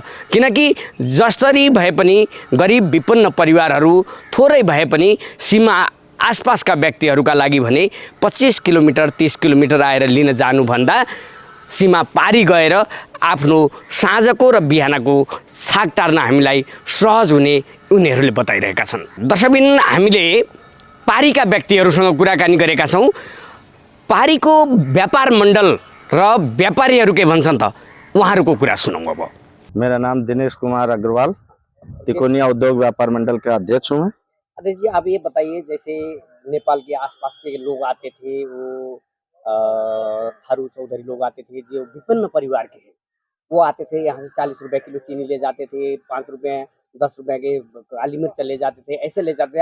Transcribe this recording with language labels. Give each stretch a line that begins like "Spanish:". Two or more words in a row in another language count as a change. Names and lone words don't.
Nepali: किनकि जसरी भए पनि गरिब विपन्न परिवारहरू थोरै भए पनि सीमा आसपासका व्यक्तिहरूका लागि भने 25 किलोमिटर 30 किलोमिटर आएर लिन जानुभन्दा सीमा पारी गएर आफ्नो साँझको र बिहानको छाक टार्न हामीलाई सहज हुने उनीहरूले बताइरहेका छन्। दर्शकबिन हामीले पारीका व्यक्तिहरूसँग कुराकानी गरेका छौँ। पारीको व्यापार मण्डल र व्यापारीहरू के भन्छन् त उहाँहरूको कुरा सुनौँ। अब
Hindi: मेरा नाम दिनेश कुमार अग्रवाल, तिकोनिया उद्योग व्यापार मंडल का अध्यक्ष हूँ मैं। अध्यक्ष जी, आप ये बताइए, जैसे नेपाल के आसपास के लोग आते थे, वो थारू चौधरी लोग आते थे जो विभिन्न परिवार के हैं, वो आते थे यहाँ से 40 रुपए किलो चीनी ले जाते थे, 5 रुपए 10 रुपए के काली मिर्च ले जाते थे, ऐसे ले जाते थे।